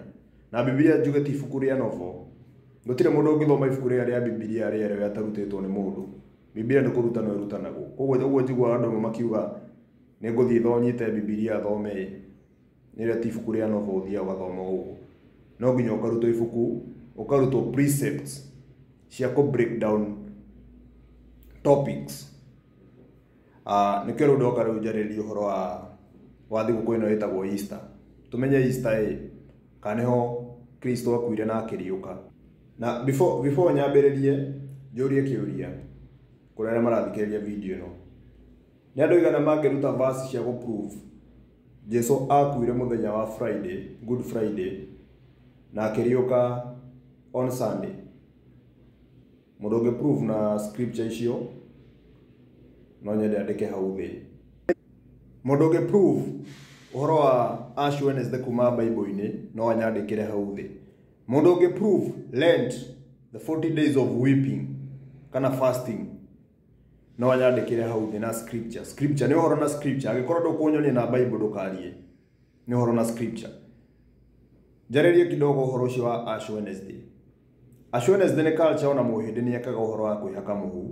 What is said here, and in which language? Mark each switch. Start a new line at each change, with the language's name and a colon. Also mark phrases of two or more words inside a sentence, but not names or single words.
Kikuyu: Na Bibilia njuge ti ibuku rĩa novel. Gũtirĩ mũndũ ũngĩthoma ibuku rĩrĩa rĩa Bibilia rĩerũ atarutĩtwo nĩ mũndũ. Bibilia nĩ kũrutanwo ĩrutanagwo. Koguo njiguaga andũ amwe makiuga nĩ ngũthiĩ thonyite Bibilia thome, nĩrĩa ti ibuku rĩa novel ũthiaga ũgathoma ũguo. No nginya ũkarutwo ibuku, ũkarutwo precepts cia kũ
English: break down topics.
Kikuyu: Nĩkĩo rĩu ndoka rĩu njarĩrie ũhoro wa thigũkũ ĩno ĩtagwo Easter. Tũmenye Easter kana nĩho Kristo akuire na akĩriũka. Na before nyambĩrĩrie njũrie kĩũria kũrĩ arĩa marathikĩrĩria video ĩno, nĩ andũ aigana mangĩruta verse cia gũ-prove Jesũ akuire mũthenya wa Friday, Good Friday, na akĩriũka
English: on Sunday?
Kikuyu: Mũndũ ũngĩ-prove na scripture icio no nyende andĩke hau thĩ. Mũndũ ũngĩ-prove ũhoro wa Ash Wednesday kuma Bible-inĩ no anyandĩkĩre hau thĩ. Mũndũ ũngĩ-prove Lent,
English: the 40 days of weeping
Kikuyu: kana fasting, no anyandĩkĩre hau thĩ na scripture. Scripture nĩ ũhoro na scripture. Angĩkorwo ndũkũnyonia na Bible ndũkarie, nĩ ũhoro na scripture. Njarĩrie kidogo ũhoro ũcio wa Ash Wednesday. Ash Wednesday nĩ culture ona mũhĩndĩ nĩ ekaga ũhoro wa kwĩhaka mũhu.